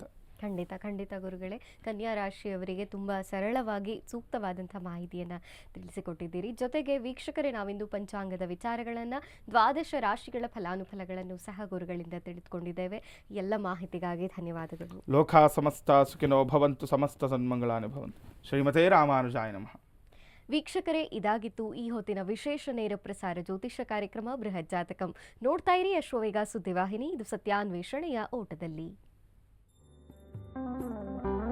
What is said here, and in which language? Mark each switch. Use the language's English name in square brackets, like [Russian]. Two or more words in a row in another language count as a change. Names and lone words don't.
[Kannada] ಖಂಡಿತ ಖಂಡಿತ ಗುರುಗಳೇ. ಕನ್ಯಾ ರಾಶಿಯವರಿಗೆ ತುಂಬ ಸರಳವಾಗಿ ಸೂಕ್ತವಾದಂಥ ಮಾಹಿತಿಯನ್ನು ತಿಳಿಸಿಕೊಟ್ಟಿದ್ದೀರಿ. ಜೊತೆಗೆ ವೀಕ್ಷಕರೇ, ನಾವಿಂದು ಪಂಚಾಂಗದ ವಿಚಾರಗಳನ್ನು, ದ್ವಾದಶ ರಾಶಿಗಳ ಫಲಾನುಫಲಗಳನ್ನು ಸಹ ಗುರುಗಳಿಂದ ತಿಳಿದುಕೊಂಡಿದ್ದೇವೆ. ಎಲ್ಲ ಮಾಹಿತಿಗಾಗಿ ಧನ್ಯವಾದಗಳು. [Sanskrit] ಲೋಕಾ ಸಮಸ್ತ ಸುಖಿನೋ ಭವಂತು, ಸಮಸ್ತ ಸನ್ಮಂಗಳಾನಿ ಭವಂತು. ಶ್ರೀಮತೇ ರಾಮಾನುಜಾಯ ನಮಃ. [Kannada] ವೀಕ್ಷಕರೇ, ಇದಾಗಿತ್ತು ಈ ಹೊತ್ತಿನ ವಿಶೇಷ ನೇರ ಪ್ರಸಾರ ಜ್ಯೋತಿಷ್ಯ ಕಾರ್ಯಕ್ರಮ ಬೃಹತ್ ಜಾತಕಂ. ನೋಡ್ತಾ ಇರಿ ಅಶ್ವವೇಗ ಸುದ್ದಿವಾಹಿನಿ. ಇದು ಸತ್ಯಾನ್ವೇಷಣೆಯ ಓಟದಲ್ಲಿ.